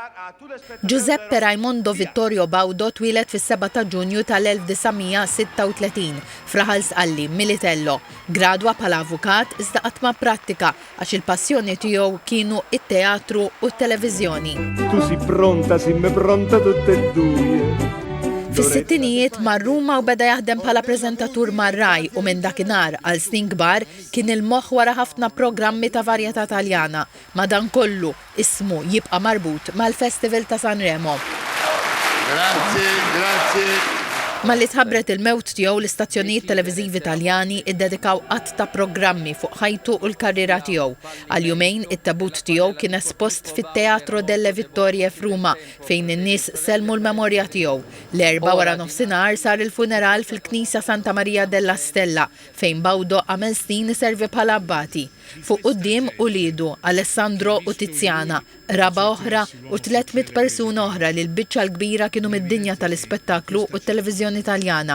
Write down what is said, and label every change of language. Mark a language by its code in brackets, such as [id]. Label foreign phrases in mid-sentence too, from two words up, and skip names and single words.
[mt] Giuseppe Raimondo Vittorio Baudo twilet fis-7 ta' Ġunju tal-1936 f'Raħal Sqalli, Militello. Gradwa bħala avukat iżda qatt ma prattika għax il-passjoni tiegħu kienu it-teatru u t-televiżjoni. [it] Tu si pronta, simmi pronta tutte e due. [mt] Fis-sittinijiet mar Ruma u beda jaħdem bħala preżentatur mar-Rai u minn dakinhar għal snin kbar kien il-moħħ wara ħafna programmi ta' varjetà Taljana. Madankollu ismu jibqa' marbut mal-Festival ta' Sanremo. Grazie. Malli tħabbret il-mewt tiegħu l-istazzjonijiet televiżivi Taljani iddedikaw qatt ta' programmi fuq ħajtu u l-karriera tiegħu. Għal jumejn it-tabut tiegħu kien espost fit-Teatro delle Vittorie f'Ruma fejn in-nies selmu l-memorja tiegħu. L-erba' wara nofsinhar sar il-funeral fil-Knisja Santa Maria della Stella fejn Baudo għamel snin iservi bħala abbati. Fuq quddiem uliedu Alessandro u Tiziana, raba oħra u 300 persuna oħra li l-biċċa l-kbira kienu mid-dinja tal-ispettaklu u t-televiżjoni Taljana.